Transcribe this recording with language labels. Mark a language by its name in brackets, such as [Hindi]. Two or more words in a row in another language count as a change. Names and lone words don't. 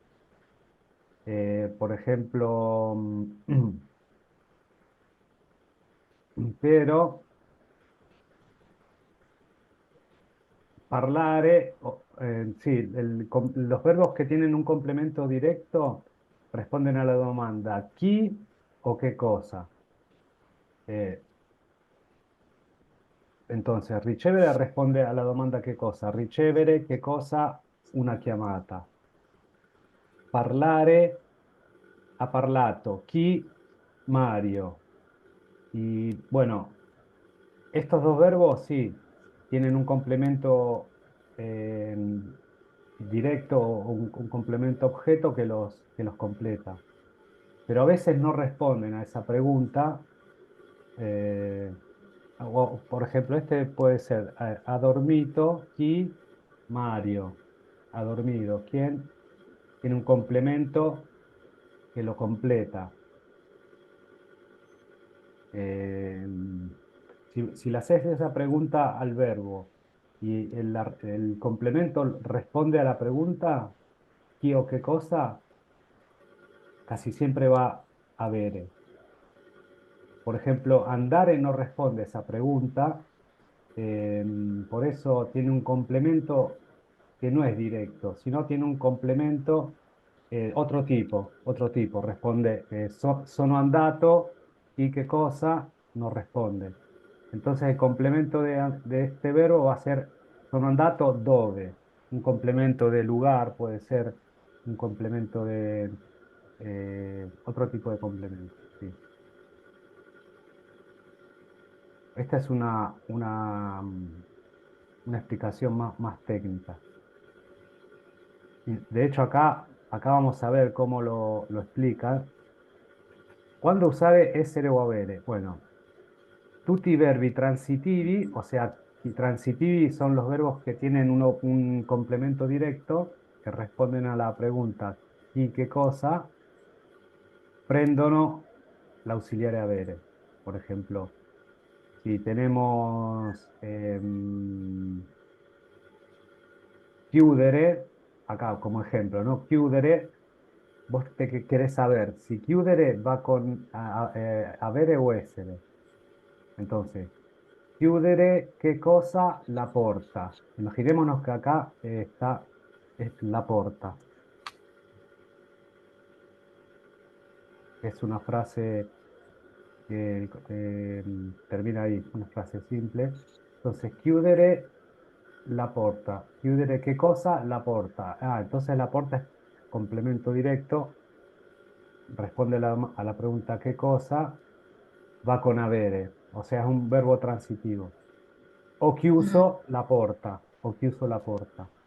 [Spanish] Por ejemplo, pero parlare, sí, los verbos que tienen un complemento directo responden a la [Italian] domanda chi [Spanish] o qué cosa. Eh, entonces, ricevere responde a la [Italian] domanda che cosa. Ricevere, che cosa? Una chiamata. Parlare, ha parlato. Chi? Mario. [Spanish] Y bueno, estos dos verbos sí, tienen un complemento directo o un complemento objeto que los completa. Pero a veces no responden a esa pregunta. eh, por ejemplo, este puede ser, [Italian] ha dormito chi Mario. [Spanish] Ha dormido. ¿Quién? Tiene un complemento que lo completa. Eh, si le haces esa pregunta al verbo y el complemento responde a la pregunta, ¿qué o qué cosa? Casi siempre va a ver. Por ejemplo, andare no responde a esa pregunta, eh, por eso tiene un complemento que no es directo, sino tiene un complemento otro tipo, responde [Italian] sono andato [Spanish] y qué cosa no responde. Entonces el complemento de este verbo va a ser [Italian] sono andato dove, [Spanish] un complemento de lugar, puede ser un complemento de otro tipo de complemento. Sí. Esta es una explicación más técnica. Y de hecho, acá vamos a ver cómo lo explica. ¿Cuándo usare essere o avere? Bueno, [Italian] tutti i verbi transitivi, [Spanish] o sea, [Italian] i transitivi [Spanish] son los verbos que tienen un complemento directo, que responden a la pregunta ¿y qué cosa? [Italian] Prendono la [Spanish] auxiliar avere. Por ejemplo, si tenemos chiudere, acá como ejemplo, ¿no? Chiudere, vos querés saber si chiudere va con avere o essere. Entonces, chiudere, ¿qué cosa? [Italian] La porta. [Spanish] Imaginémonos que acá está es [Italian] la porta. [Spanish] Es una frase que termina ahí, una frase simple. Entonces, [Italian] chiudere la porta. Chiudere, [Spanish] ¿qué cosa? [Italian] La porta. [Spanish] Ah, entonces [Italian] la porta [Spanish] es complemento directo. Responde a la pregunta ¿qué cosa? Va con avere, o sea, es un verbo transitivo. O Mm, [Italian] chiuso la porta, o chiuso la porta.